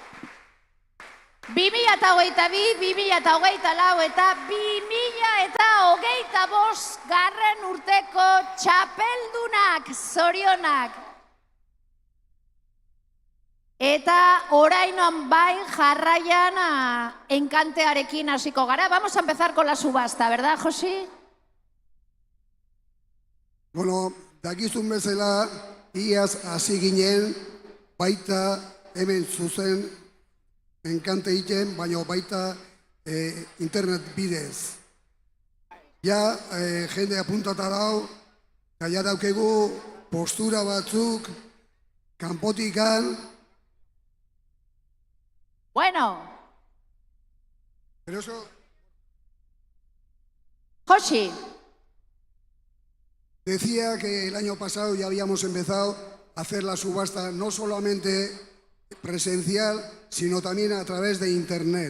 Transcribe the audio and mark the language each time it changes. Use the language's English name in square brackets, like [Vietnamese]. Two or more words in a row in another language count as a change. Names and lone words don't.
[Basque] 2022, 2024 eta 2025 garren urteko txapeldunak, zorionak. Eta orainoan bai jarraian enkantearekin hasiko gara. [Spanish] Vamos a empezar con la subasta, ¿verdad, Josi? [Basque] Dakizun bezala, iaz hasi ginen, baita hemen zuzen enkante egiten, baina baita internet bidez. Ja, jende apuntata dau, eta ja daukegu postura batzuk, kanpotikan. Bueno. [Spanish] Pero eso... Josi. Decía que el año pasado ya habíamos empezado a hacer la subasta no solamente presencial, sino también a través de Internet.